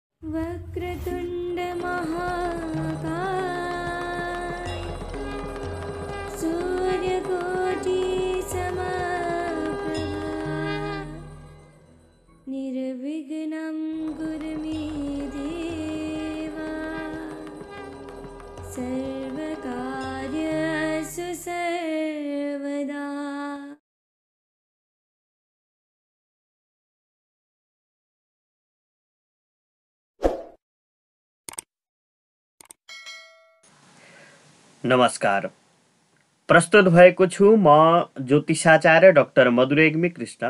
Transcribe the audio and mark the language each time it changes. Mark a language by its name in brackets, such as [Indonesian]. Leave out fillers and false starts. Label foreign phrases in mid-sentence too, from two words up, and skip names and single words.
[Sanskrit] वक्रतुण्ड महाकाय सूर्यकोटि समप्रभा निर्विघ्नं कुरु मे देवा सर्वकार्येषु सर्वदा। [Nepali] नमस्कार। प्रस्तुत भएको छु म ज्योतिषाचार्य डाक्टर मधुरेग्मी कृष्ण।